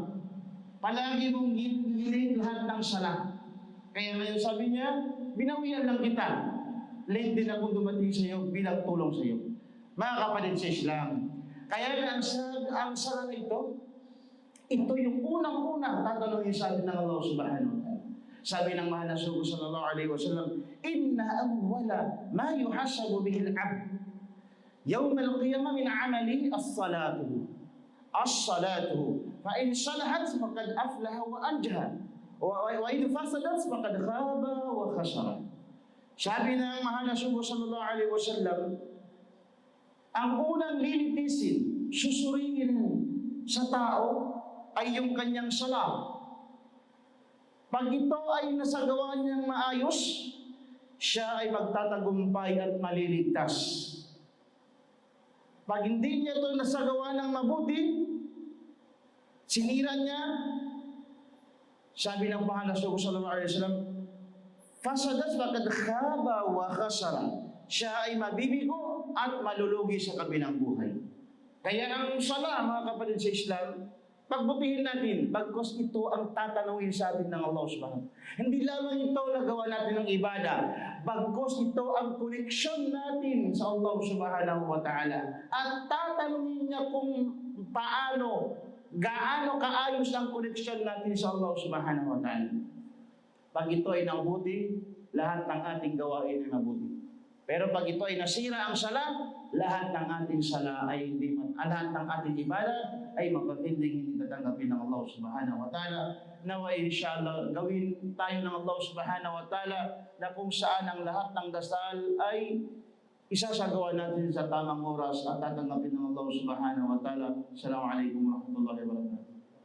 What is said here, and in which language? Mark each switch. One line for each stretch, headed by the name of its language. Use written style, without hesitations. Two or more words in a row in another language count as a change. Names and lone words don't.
Filipino: Palagi mong ginilit lahat ng sala. Kaya ngayon sabi niya, binawian lang kita. Late din ako dumating sa iyo bilang tulong sa iyo. Mga kapatid sa Islam, kaya ang sala nito, ito yung unang-unang tatanungin sa atin ng Allah
Arabic: سبحانه وتعالى.
Filipino: Sabi ng mahal na Rasul
Arabic: صلى الله عليه وسلم إن أول ما يحاسب به العبد يوم القيامة من عمله الصلاة. As-salatu. فإن صلحت فقد أفلح وأنجح وإن فسدت فقد خاب وخسر.
Filipino: Sabi ng mahal na Rasul
Arabic: صلى الله عليه وسلم,
Filipino: ang unang lilitisin, susuriin sa tao ay yung kanyang sala. Pag ito ay nasagawa niyang maayos, siya ay magtatagumpay at maliligtas. Pag hindi niya ito nasagawa ng mabuti, sinira niya, sabi ng mahal na Rasul
Arabic: صلى الله عليه وسلم, فسدت فقد خاب وخسر.
Filipino: Siya ay mabibigo at malulugi sa kabilang buhay. Kaya ang sala, mga kapatid sa Islam, pagbutihin natin, bagkos ito ang tatanungin sa atin ng Allah subhanahu. Hindi lamang ito nagawa natin ng ibada, bagkos ito ang koneksyon natin sa Allah
Arabic: سبحانه وتعالى.
Filipino: At tatanungin niya kung gaano kaayos ang koneksyon natin sa Allah
Arabic: سبحانه وتعالى.
Filipino: Pag ito ay nabuti, lahat ng ating gawain ay mabuti. Pero pag ito ay nasira ang sala, lahat ng ating sala ay lahat ng ating ibadah ay hindi tatanggapin ng Allah
Arabic: سبحانه وتعالى.
Filipino: Nawa inshallah gawin tayo ng Allah
Arabic: سبحانه وتعالى
Filipino: na kung saan ang lahat ng dasal ay isasagawa natin sa tamang oras at tatanggapin ng Allah
Arabic: سبحانه وتعالى. السلام عليكم ورحمة الله وبركاته.